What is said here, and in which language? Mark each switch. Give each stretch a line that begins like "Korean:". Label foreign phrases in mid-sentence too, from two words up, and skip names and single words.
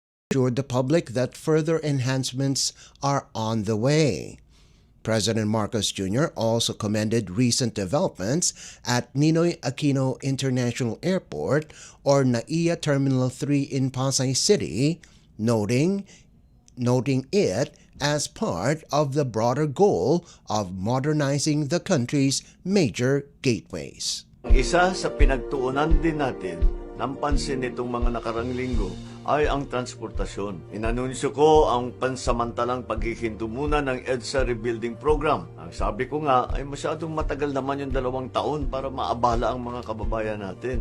English: assured the public that further enhancements are on the way. President Marcos Jr. also commended recent developments at Ninoy Aquino International Airport or NAIA Terminal 3 in Pasay City, noting it as part of the broader goal of modernizing the country's major gateways.
Filipino: Isa sa pinagtuunan din natin ng pansin nitong mga nakarang linggo ay ang transportasyon. Inanunsyo ko ang pansamantalang paghihinto muna ng EDSA Rebuilding Program. Ang sabi ko nga ay masyadong matagal naman yung 2 taon para maabala ang mga kababayan natin.